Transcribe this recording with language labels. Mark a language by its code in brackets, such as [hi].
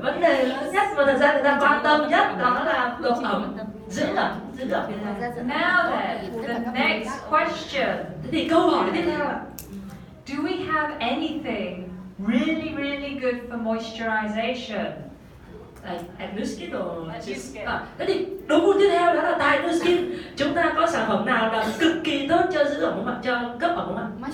[vi] Vấn đề lớn nhất mà thật ra người ta quan tâm nhất đó là độ ẩm, giữ ẩm trên da. [en] Now then, the next question. [vi] Thế thì câu hỏi tiếp theo ạ. [en] Do we have anything really, really good for moisturization? At New Skin or At New Skin. [vi] Thế thì đố vui tiếp theo đó là tại New Skin chúng ta có sản phẩm nào là cực kỳ tốt cho giữ ẩm không ạ, cho cấp ẩm không ạ?